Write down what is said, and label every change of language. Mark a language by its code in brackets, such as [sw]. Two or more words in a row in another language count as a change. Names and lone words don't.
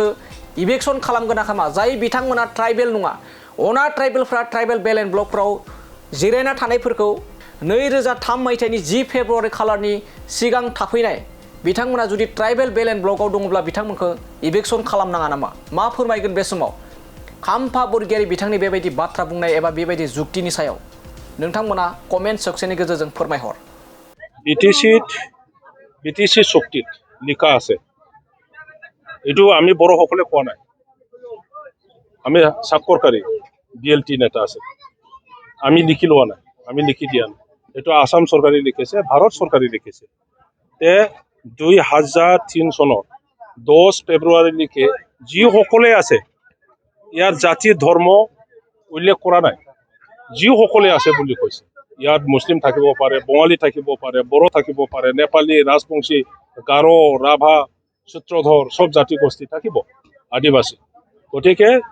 [brx] इभिक्सन खालामगोन ना खामा जाय बिथांमोना ट्राइबेल नङा अना ट्राइबेलफ्रा [en] tribal balance block [brx] जिरायना थानायफोरखौ 2003 मायथाइनि 10 फेब्रुवारि खालारनि सिगां थाफैनाय बिथांमोना जुदि [en] tribal balance block [brx] दङब्ला बिथांमोनखौ इभिक्सन खालामनाङा नामा मा फोरमायगोन बे समाव खाम्फा बरगयारि बिथांनि बेबायदि बाथ्रा बुंनाय एबा बेबायदि जुक्तिनि सायाव नोंथांमोना [en] comment section [brx] गेजेरजों फोरमायहर [as] বিটিসি চুক্তিত লিখা আছে এইটো আমি বড়োসকলে কোৱা নাই আমি স্বাক্ষৰকাৰী বিএলটি নেতা আছে আমি লিখি লোৱা নাই আমি লিখি দিয়া নাই এইটো আসাম চৰকাৰে লিখিছে ভাৰত চৰকাৰে লিখিছে তে 2003 চনৰ 10 ফেব্ৰুৱাৰীলৈকে যিসকলে আছে ইয়াৰ জাতি ধৰ্ম উল্লেখ কৰা নাই যিসকলে আছে বুলি কৈছে ইয়াত মুছলিম থাকিব পাৰে বঙালী থাকিব পাৰে বড়ো থাকিব পাৰে নেপালী ৰাজবংশী গাৰো ৰাভা সূত্ৰধৰ সব জাতি গোষ্ঠী থাকিব আদিবাসী গতিকে